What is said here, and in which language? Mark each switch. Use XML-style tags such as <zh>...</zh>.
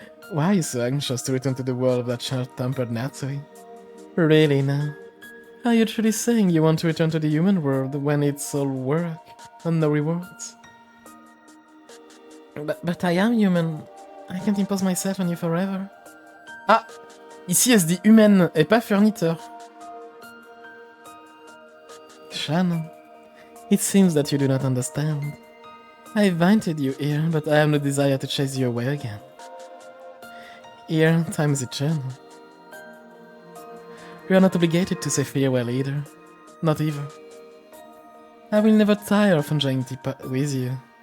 <en>Why are you so anxious to return to the world of that short-tempered Natsui? Really now? Are you truly saying you want to return to the human world when it's all work and no rewards? But I am human. I can't impose myself on you forever. Ah!</en> <fr>Ici elle se dit humaine et pas furniteur.</fr> <en>Shannon, it seems that you do not understand. I invited you here, but I have no desire to chase you away again. Here, time is eternal. We are not obligated to say farewell either. Not even. I will never tire of enjoying tea with you.</en>